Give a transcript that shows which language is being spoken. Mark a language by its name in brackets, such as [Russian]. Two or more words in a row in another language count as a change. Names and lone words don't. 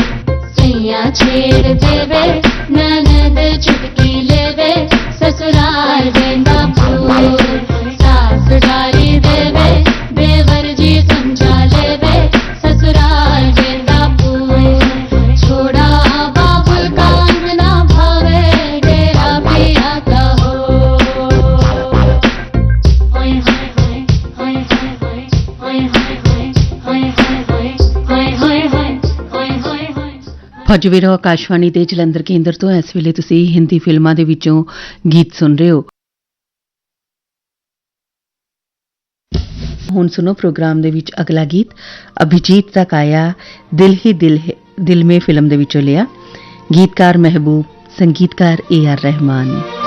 [Hindi] सैया छेड़ देवे ननद चुटकी लेवे ससुराल गेंदा फूल, सास गारी देवे देवर जी समझा लेवे ससुराल गेंदा फूल, छोड़ा बाबुल कांग ना भावे डेरा पिया का हो, हाय हाय हाय हाय हाय हाय हाय हाय हाय हाय हाय हाय हाय हाय। [Punjabi] ਫੌਜੀ ਵੀਰੋ ਆਕਾਸ਼ਵਾਣੀ ਦੇ ਜਲੰਧਰ ਕੇਂਦਰ ਤੋਂ ਇਸ ਵੇਲੇ ਤੁਸੀਂ ਹਿੰਦੀ ਫਿਲਮਾਂ ਦੇ ਵਿੱਚੋਂ ਗੀਤ ਸੁਣ ਰਹੇ ਹੋ। ਹੁਣ ਸੁਣੋ ਪ੍ਰੋਗਰਾਮ ਦੇ ਵਿੱਚ ਅਗਲਾ ਗੀਤ ਅਭਿਜੀਤ ਦਾ ਗਾਇਆ ਦਿਲ ਹੀ ਦਿਲ ਮੇ ਫਿਲਮ ਦੇ ਵਿੱਚੋਂ ਲਿਆ, ਗੀਤਕਾਰ ਮਹਿਬੂਬ, ਸੰਗੀਤਕਾਰ AR ਰਹਿਮਾਨ।